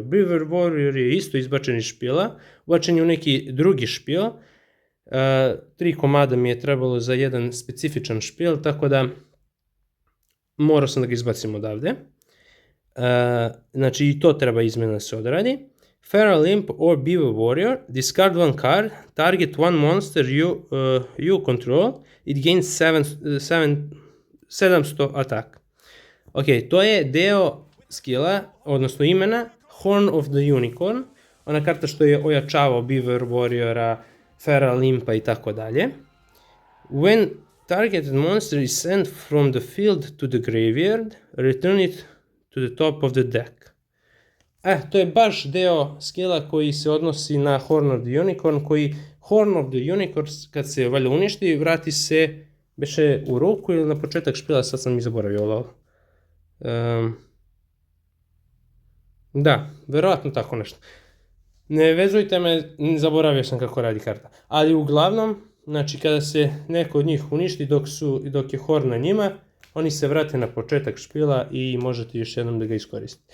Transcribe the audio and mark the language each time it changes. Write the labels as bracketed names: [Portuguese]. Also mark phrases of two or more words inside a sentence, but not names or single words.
[Serbian] Beaver Warrior je isto izbačen iz špila, ubačen je u neki drugi špil, 3 komada mi je trebalo za jedan specifičan špil, tako da morao sam da ga izbacim odavde. Znači i to treba izmena da se odradi. [English] Feral Imp or Beaver Warrior, discard one card, target one monster you control, it gains 700 attack. [Serbian] Ok, to je deo skilla, odnosno imena Horn of the Unicorn, ona karta što je ojačavao Beaver Warriora, Feral Impa i tako dalje. [English] When targeted monster is sent from the field to the graveyard, return it to the top of the deck. [Serbian] To je baš deo skilla koji se odnosi na Horn of the Unicorn, koji Horn of the Unicorn kad se valjda uništi, vrati se beše u ruku ili na početak špila, sad sam i zaboravio ovo. Da, verovatno tako nešto. Ne vezujte me, zaboravio sam kako radi karta. Ali uglavnom, znači kada se neko od njih uništi dok je Horn na njima, oni se vrate na početak špila i možete još jednom da ga iskoristite.